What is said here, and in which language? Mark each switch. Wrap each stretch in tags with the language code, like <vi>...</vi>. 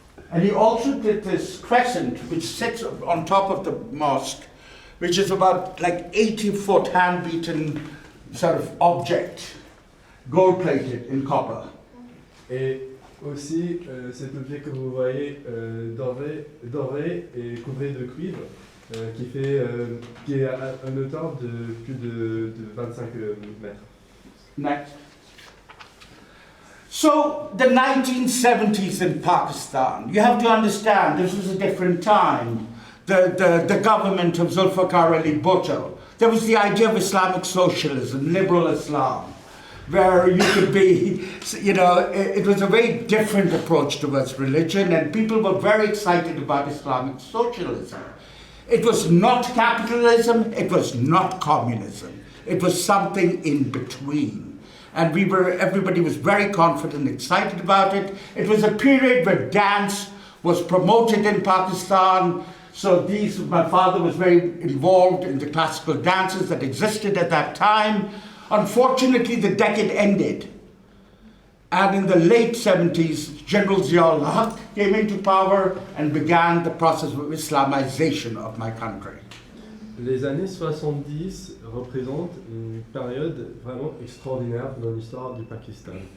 <en>And he also did this crescent, which sits on top of the mosque, which is about like 80-foot hand-beaten sort of object, gold-plated in copper.</en> <fr>Et aussi cet objet que vous voyez doré et couvré de cuivre, qui est à une hauteur de plus de 25 mètres.</fr> <en>Next. So, the 1970s in Pakistan, you have to understand this was a different time. The government of Zulfikar Ali Bhutto, there was the idea of Islamic socialism, liberal Islam, where you could be, it was a very different approach towards religion, and people were very excited about Islamic socialism. It was not capitalism, it was not communism. It was something in between. And everybody was very confident, excited about it. It was a period where dance was promoted in Pakistan. So my father was very involved in the classical dances that existed at that time. Unfortunately, the decade ended. And in the late 70s, General Ziaul Haq came into power and began the process of Islamization of my country.</en> <fr>Les années 70 représentent une période vraiment extraordinaire dans l'histoire du Pakistan.</fr>